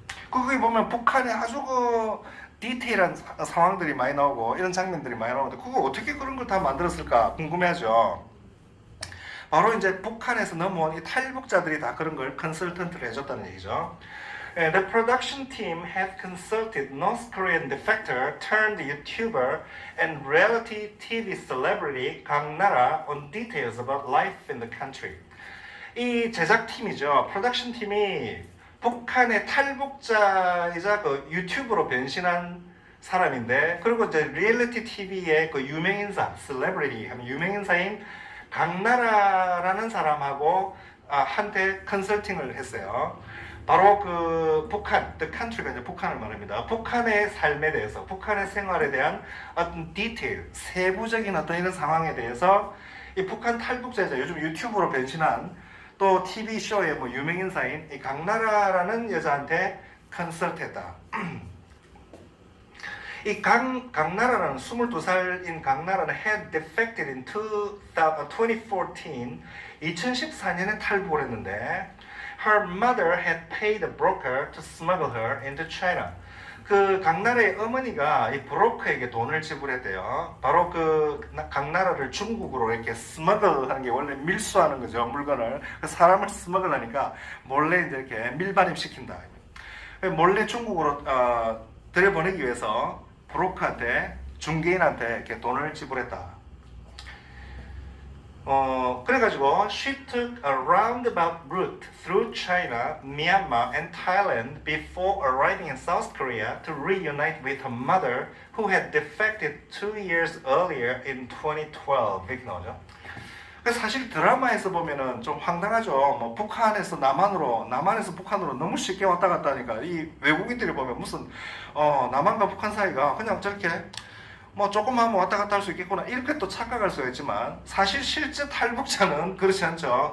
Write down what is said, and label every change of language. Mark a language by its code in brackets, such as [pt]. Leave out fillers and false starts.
[ko] 거기 보면 북한에 아주 디테일한 상황들이 많이 나오고 이런 장면들이 많이 나오는데 그거 어떻게 그런 걸 다 만들었을까 궁금해하죠. 바로 이제 북한에서 넘어온 이 탈북자들이 다 그런 걸 컨설턴트를 해줬다는 얘기죠. [en] The production team had consulted North Korean defector turned YouTuber and reality TV celebrity 강나라 on details about life in the country. [ko] 이 제작팀이죠. 프로덕션 팀이 북한의 탈북자이자 그 유튜브로 변신한 사람인데, 그리고 이제 리얼리티 TV의 그 유명인사, 셀레브리티 하면 유명인사인 강나라라는 사람하고 한테 컨설팅을 했어요. 바로 그 북한, [en] the country [ko] 가 이제 북한을 말합니다. 북한의 삶에 대해서, 북한의 생활에 대한 어떤 디테일, 세부적인 어떤 이런 상황에 대해서 이 북한 탈북자이자 요즘 유튜브로 변신한 또 TV쇼의 뭐 유명인사인 이 강나라라는 여자한테 컨설트했다. 이 강나라는 22살인 강나라는 [en] had defected in 2014, [ko] 2014년에 탈북을 했는데 [en] her mother had paid a broker to smuggle her into China. [ko] 그 강나라의 어머니가 이 브로커에게 돈을 지불했대요. 바로 그 강나라를 중국으로 이렇게 스머글하는 게 원래 밀수하는 거죠, 물건을. 사람을 스머글하니까 몰래 이제 이렇게 밀반입 시킨다. 몰래 중국으로 들여보내기 위해서 브로커한테, 중개인한테 이렇게 돈을 지불했다. 그래가지고 [en] she took a roundabout route through China, Myanmar, and Thailand before arriving in South Korea to reunite with her mother, who had defected 2 years earlier in 2012. [ko] 이렇게 나오죠. 그래서 사실 드라마에서 보면은 좀 황당하죠. 뭐 북한에서 남한으로, 남한에서 북한으로 너무 쉽게 왔다 갔다 하니까 이 외국인들이 보면 무슨 남한과 북한 사이가 그냥 저렇게 뭐 조금 하면 왔다 갔다 할 수 있겠구나 이렇게 또 착각할 수가 있지만 사실 실제 탈북자는 그렇지 않죠.